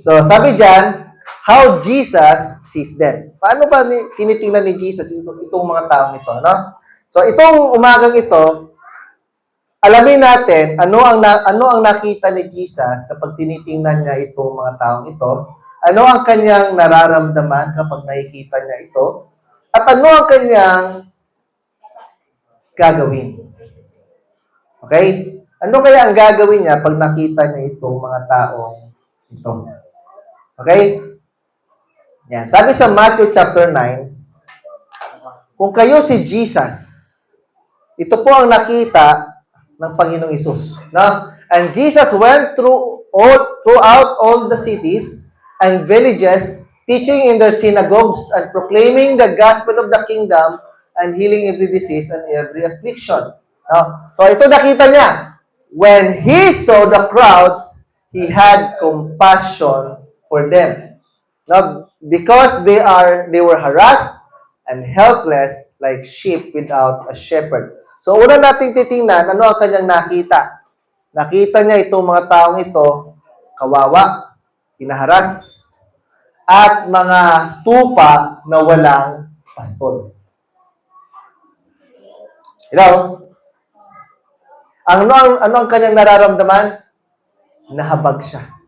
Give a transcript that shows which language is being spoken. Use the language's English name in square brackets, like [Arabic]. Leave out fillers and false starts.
[English] So, [Filipino] sabi dyan, [English] how Jesus sees them. [Filipino] Paano ba tinitingnan ni Jesus itong mga taong ito, no? So, itong umagang ito, alamin natin ano ang nakita ni Jesus kapag tinitingnan niya itong mga taong ito. Ano ang kanyang nararamdaman kapag nakikita niya ito? At ano ang kanyang gagawin? Okay? Ano kaya ang gagawin niya pag nakita niya itong mga taong ito? Okay? Yan. Sabi sa Matthew chapter 9, kung kayo si Jesus, ito po ang nakita ng Panginoong Isus. No? [English] And Jesus went throughout all the cities and villages, teaching in their synagogues and proclaiming the gospel of the kingdom and healing every disease and every affliction. No? [Filipino] So ito nakita niya. [English] When He saw the crowds, He had compassion for them. No? Because they were harassed and helpless like sheep without a shepherd. [Filipino] So una nating titingnan, ano ang kanyang nakita? Nakita niya itong mga taong ito, kawawa, hinaharas, at mga tupa na walang pastol. Hello? Ano ang kanyang nararamdaman? Nahabag siya.